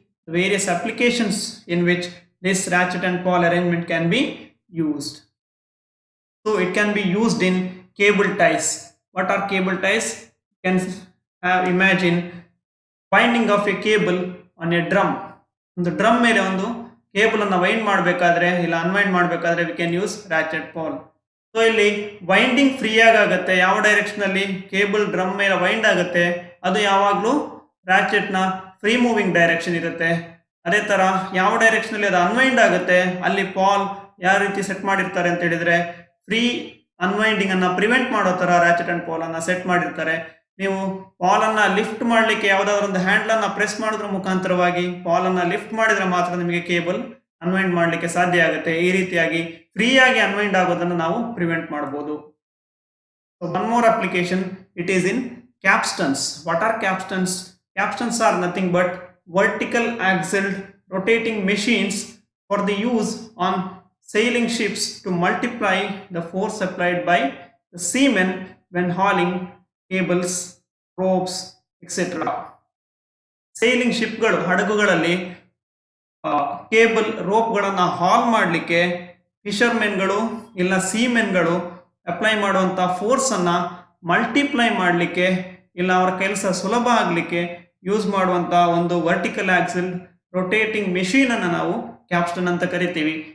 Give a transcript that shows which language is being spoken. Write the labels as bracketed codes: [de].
[en] various applications in which this ratchet and pawl arrangement can be used. So it can be used in cable ties. What are cable ties? You can imagine winding of a cable on a drum. [kn] ಒಂದು drum ಮೇಲೆ ಒಂದು cable ಅನ್ನು wind ಮಾಡಬೇಕಾದ್ರೆ ಇಲ್ಲ unwind ಮಾಡಬೇಕಾದ್ರೆ [en] We can use ratchet pawl. [kn] So ಇಲ್ಲಿ winding free ಆಗುತ್ತೆ. ಯಾವ ಡೈರೆಕ್ಷನ್ ಅಲ್ಲಿ ಕೇಬಲ್ ಡ್ರಮ್ ಮೇಲೆ ವೈಂಡ್ ಆಗುತ್ತೆ ಅದು ಯಾವಾಗಲೂ ರಾಚೆಟ್ ನ ಫ್ರೀ ಮೂವಿಂಗ್ ಡೈರೆಕ್ಷನ್ ಇರುತ್ತೆ. ಅದೇ ತರ ಯಾವ ಡೈರೆಕ್ಷನ್ ಅಲ್ಲಿ ಅದು ಅನ್ವೈಂಡ್ ಆಗುತ್ತೆ ಅಲ್ಲಿ ಪಾಲ್ ಯಾವ ರೀತಿ ಸೆಟ್ ಮಾಡಿರ್ತಾರೆ ಅಂತ ಹೇಳಿದ್ರೆ ಫ್ರೀ ಅನ್ವೈಂಡಿಂಗ್ ಅನ್ನ ಪ್ರಿವೆಂಟ್ ಮಾಡೋ ತರ ರಾಚೆಟ್ ಅಂಡ್ ಪಾಲ್ ಅನ್ನ ಸೆಟ್ ಮಾಡಿರ್ತಾರೆ. ನೀವು ಪಾಲ್ ಅನ್ನ ಲಿಫ್ಟ್ ಮಾಡ್ಲಿಕ್ಕೆ ಯಾವ್ದಾದ್ರು ಒಂದು ಹ್ಯಾಂಡಲ್ ಅನ್ನ ಪ್ರೆಸ್ ಮಾಡೋದ್ರ ಮುಖಾಂತರವಾಗಿ ಪಾಲ್ ಅನ್ನ ಲಿಫ್ಟ್ ಮಾಡಿದ್ರೆ ಮಾತ್ರ ನಿಮಗೆ ಕೇಬಲ್ ಅನ್ವೈಂಡ್ ಮಾಡ್ಲಿಕ್ಕೆ ಸಾಧ್ಯ ಆಗುತ್ತೆ. ಈ ರೀತಿಯಾಗಿ ಫ್ರೀ ಆಗಿ ಅನ್ವೈಂಡ್ ಆಗೋದನ್ನು ನಾವು ಪ್ರಿವೆಂಟ್ ಮಾಡಬಹುದು. [en] One more application it is in capstans. What are capstans? Capstans are nothing but vertical axle rotating machines for the use on sailing ships to multiply the force applied by the seamen when hauling cables, ropes, etc. [kn] Sailing ಶಿಪ್ಗಳು ಹಡಗುಗಳಲ್ಲಿ cable ರೋಪ್ಗಳನ್ನು ಹಾಲ್ ಮಾಡಲಿಕ್ಕೆ ಫಿಶರ್ಮೆನ್ಗಳು ಇಲ್ಲ ಸೀಮೆನ್ಗಳು apply ಮಾಡುವಂಥ ಫೋರ್ಸನ್ನು multiply ಮಾಡಲಿಕ್ಕೆ ಇಲ್ಲ ಅವರ ಕೆಲಸ ಸುಲಭ ಆಗಲಿಕ್ಕೆ ಯೂಸ್ ಮಾಡುವಂಥ ಒಂದು ವರ್ಟಿಕಲ್ ಆಕ್ಸಿಲ್ ರೊಟೇಟಿಂಗ್ ಮೆಷಿನ್ ಅನ್ನು ನಾವು ಕ್ಯಾಪ್ಸ್ಟನ್ ಅಂತ ಕರಿತೀವಿ.